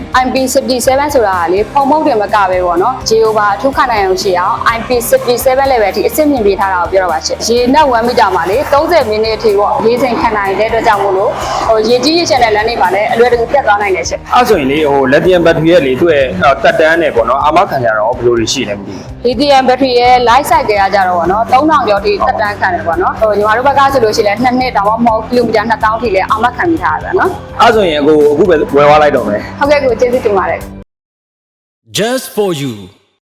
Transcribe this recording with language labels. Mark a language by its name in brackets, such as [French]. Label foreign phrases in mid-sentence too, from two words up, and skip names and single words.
[Burmese] ။ IP67 ဆိုတာကလေဖုံမုတ်တယ်မကပဲပေါ့နော်။ Geo ပါအထူးခဏနိုင်အောင်ရှိအောင် IP67 level အထိအစစ်မြင့်ပေးထားတာကိုပြောတော့ပါရှင်။ရေနဲ့1မီတာမှာလေ30မိနစ်အထိပေါ့။ရေးစိန်ခဏနိုင်တဲ့အတွက်ကြောင့်မို့လို့ရေကြီးရေချင်တဲ့လမ်းတွေမှာလည်းအလွယ်တကူပြတ်သွားနိုင်တယ်ရှင် ။အဲ့ဆိုရင်လေ [English] lithium battery [Burmese] ရဲ့လေသူ့ရဲ့တက်တန်းနဲ့ပေါ့နော်အာမခံကြတော့ဘယ်လိုတွေရှိလဲမသိဘူး ။ [English] lithium battery [Burmese] ရဲ့ [English] life cycle [Burmese] ကကြတော့ပေါ့နော်3000ကျော်ထိတက်တန်းခံတယ်ပေါ့နော်။ညီမတို့ဘက်ကဆိုလို့ရှိရင်2နှစ်တောင်မှမဟုတ်ကီလိုမီတာ2000ထိလည်းအာမခံပြီးထားတာနော် အဲ့ဆိုရင်အခုပဲဝယ်သွားလိုက်တော့မယ် ဟုတ်ကဲ့ကိုကျေးဇူးတင်ပါတယ် [English] Just for you